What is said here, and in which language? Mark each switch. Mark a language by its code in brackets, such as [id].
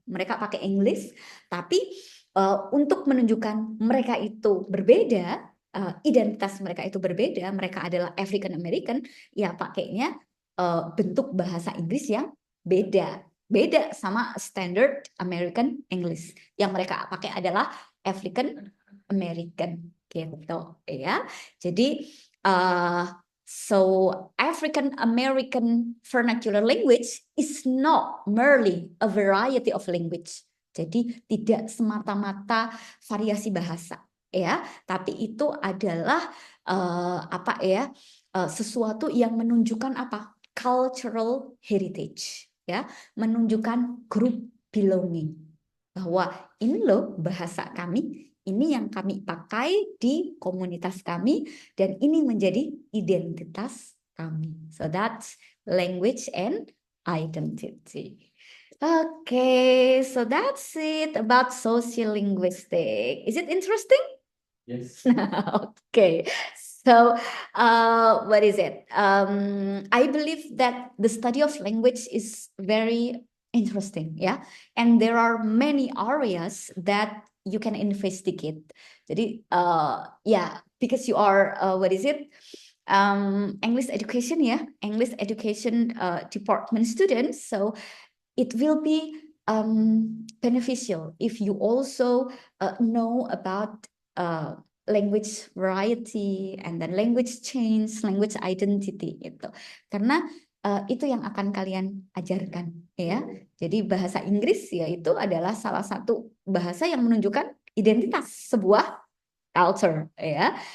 [id] Mereka pakai English, tapi untuk menunjukkan mereka itu berbeda, identitas mereka itu berbeda, mereka adalah African American, ya pakainya bentuk bahasa Inggris yang beda sama [en] standard American English. [id] Yang mereka pakai adalah African American gitu ya. [en] Jadi so African American vernacular language is not merely a variety of language. [id] Jadi tidak semata-mata variasi bahasa ya, tapi itu adalah apa ya? Sesuatu yang menunjukkan apa? [en] Cultural heritage [id] ya, menunjukkan [en] group belonging. [id] Bahwa ini loh bahasa kami, ini yang kami pakai di komunitas kami, dan ini menjadi identitas kami. [en] So that's language and identity. Okay, so that's it about sociolinguistic. Is it interesting? Yes. Okay, so what is it? I believe that the study of language is very interesting, yeah, and there are many areas that you can investigate. Jadi, yeah, because you are what is it? English education, yeah, English education department students, so it will be beneficial if you also know about language variety and then language change, language identity itu. [id] Karena itu yang akan kalian ajarkan ya. Jadi bahasa Inggris ya itu adalah salah satu bahasa yang menunjukkan identitas sebuah culture ya.